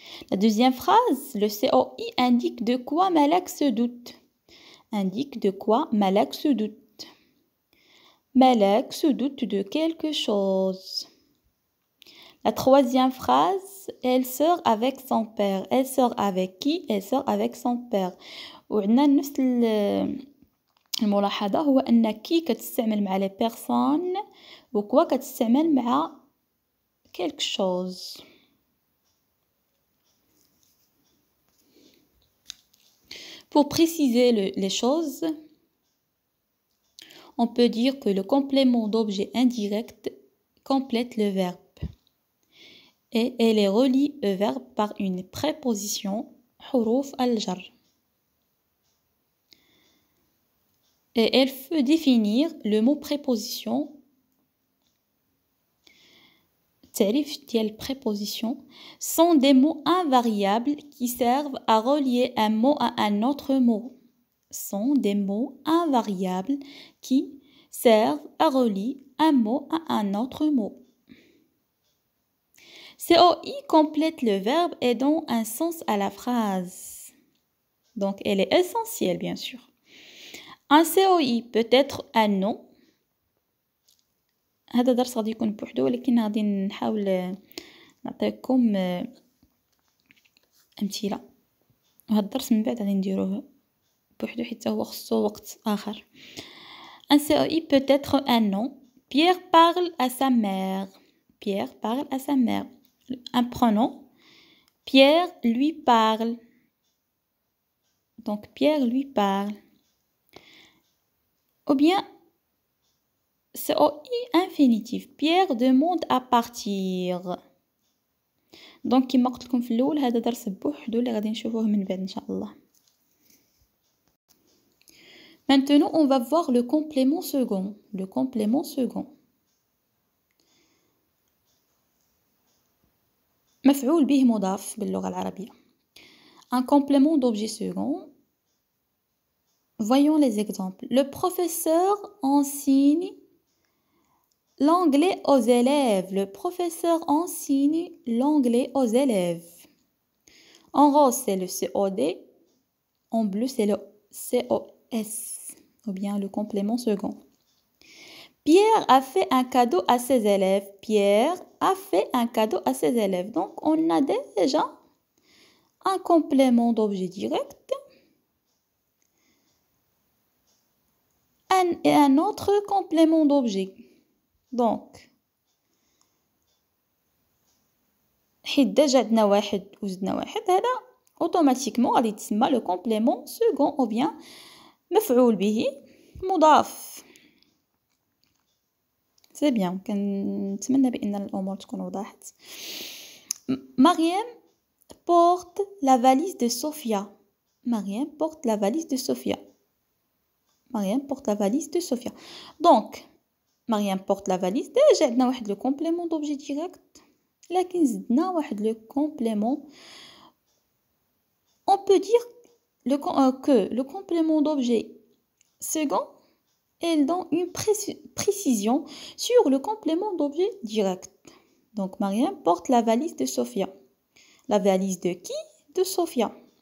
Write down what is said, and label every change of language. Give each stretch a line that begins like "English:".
French: La deuxième phrase, le COI indique de quoi Malak se doute. Indique de quoi Malak se doute. Malak se doute de quelque chose. La troisième phrase, elle sort avec son père. Elle sort avec qui? Elle sort avec son père.
Arabic: وعندنا نفس الملاحظة هو أن كي كتستعمل مع
French: les personnes
Arabic: وكوا كتستعمل مع
French: quelque chose. Pour préciser les choses, on peut dire que le complément d'objet indirect complète le verbe et elle est relie au verbe par une préposition
Arabic: حروف الجر.
French: Et elle peut définir le mot préposition.
Arabic: تعريف ديال
French: préposition sont des mots invariables qui servent à relier un mot à un autre mot. Sont des mots invariables qui servent à relier un mot à un autre mot. COI complète le verbe et donne un sens à la phrase. Donc, elle est essentielle, bien sûr. Un COI peut être un nom.
Arabic: هذا درس غادي يكون بوحدو ولكن غادي نحاول نعطيكم أمثلة. وهذا الدرس من بعد غادي نديروه بوحدو حيت هو خصو وقت آخر.
French: Un COI peut être un nom. Pierre parle à sa mère. Pierre parle à sa mère. Un pronom. Pierre lui parle. Donc Pierre lui parle. Ou bien COI infinitif. Pierre demande à partir.
Arabic: Donc كما قلت لكم في الأول هذا درس بوحدو اللي غادي نشوفوه من بعد إن شاء الله.
French: Maintenant, on va voir le complément second. Le complément second.
Arabic: مفعول به مضاف باللغة العربية.
French: Un complément d'objet second. Voyons les exemples. Le professeur enseigne l'anglais aux élèves. Le professeur enseigne l'anglais aux élèves. En rose, c'est le COD. En bleu, c'est le COS. Ou bien le complément second. Pierre a fait un cadeau à ses élèves. Pierre a fait un cadeau à ses élèves. Donc, on a déjà un complément d'objet direct et un autre complément d'objet.
Arabic: Donc, حيت déjà عندنا واحد وزدنا واحد هذا automatiquement غادي يتسمى
French: le complément second ou bien
Arabic: مفعول به مضاف.
French: C'est bien.
Arabic: كنتمنى بأن الأمور تكون وضحت.
French: Mariam porte la valise de Sophia. Mariam porte la valise de Sophia. Mariam porte la valise de Sophia. Donc, Mariam porte la valise. Déjà
Arabic: عندنا واحد
French: le complément d'objet direct.
Arabic: لكن زدنا واحد
French: le complément. On peut dire que le complément d'objet second elle donne une précision sur le complément d'objet direct. Donc, Mariam porte la valise de Sophia. La valise de qui? De Sophia.